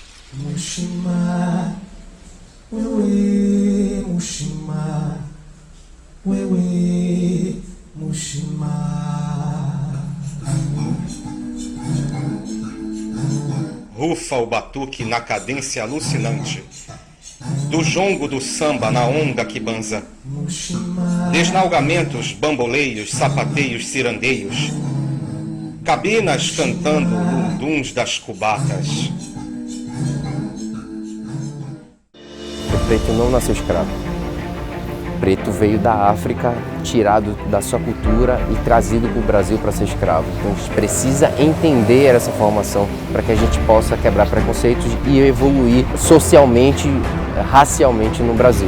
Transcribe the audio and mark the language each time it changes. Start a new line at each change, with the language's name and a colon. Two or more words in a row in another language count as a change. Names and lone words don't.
Portuguese: Mushima, wewe, Mushima, wewe, Mushima. Rufa o batuque na cadência alucinante do jongo do samba na onda que banza. Desnalgamentos, bamboleios, sapateios, cirandeios, cabinas cantando lunduns das cubatas. O preto não nasceu escravo. O preto veio da África, tirado da sua cultura e trazido para o Brasil para ser escravo. Então a gente precisa entender essa formação para que a gente possa quebrar preconceitos e evoluir socialmente, racialmente no Brasil.